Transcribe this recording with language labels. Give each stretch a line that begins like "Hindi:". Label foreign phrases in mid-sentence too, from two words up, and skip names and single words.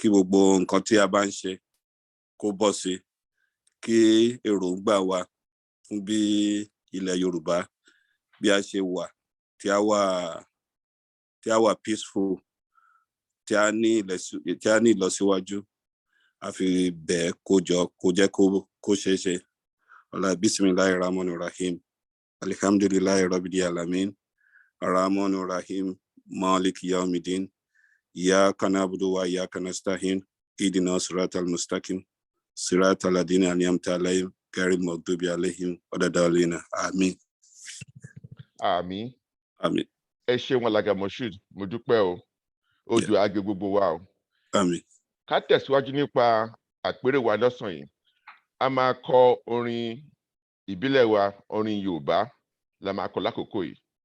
Yoruba: gbogbo nǹkan tí a bá ń ṣe kó bọ́ sí, kí èròǹgbà wa fún bí ilẹ̀ Yorùbá bí a ṣe wà, tí a wà peaceful, tí a ní ìlọsíwájú, a fi bẹ̀ẹ́ kó jọ kó jẹ́ kó ṣeé ṣe.
Arabic: Ọlá بسم الله الرحمن الرحيم. الحمد لله رب العالمين. الرحمن الرحيم مالك يوم الدين. إياك نعبد وإياك نستعين اهدنا الصراط المستقيم. صراط الذين أنعمت عليهم غير المغضوب عليهم ولا الضالين.
Yoruba: Àmín. Àmín. Àmín. Ẹ ṣeun alàgbà Moshood, mo dúpẹ́ o. Odò àgbè gbogbo wa o. Àmín. Ká tẹ̀síwájú nípa àpérò wa lọ́sàn yìí. A máa kọ orin ìbílẹ̀ wa orin Yorùbá la máa kọ lákòókò yìí.